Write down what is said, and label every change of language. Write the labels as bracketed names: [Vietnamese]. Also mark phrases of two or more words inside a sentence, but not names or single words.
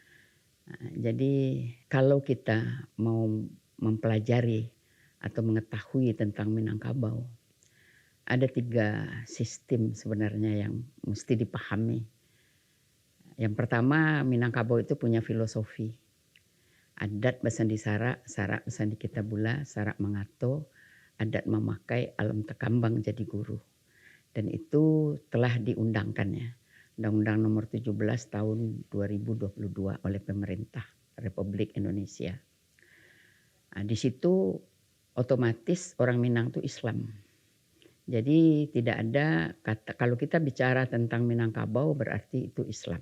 [Indonesian] Jadi kalau kita mau mempelajari atau mengetahui tentang Minangkabau, ada 3 sistem sebenarnya yang mesti dipahami. Yang pertama, Minangkabau itu punya filosofi. [Minangkabau] Adat Basandi Sarak, Sarak Basandi Kitabula, Sarak Mangato, adat memakai, alam tekambang jadi guru. [Indonesian] Dan itu telah diundangkan ya. Undang-Undang nomor 17 tahun 2022 oleh pemerintah Republik Indonesia. Nah, di situ otomatis orang Minang itu Islam. Jadi tidak ada kata, kalau kita bicara tentang Minangkabau berarti itu Islam.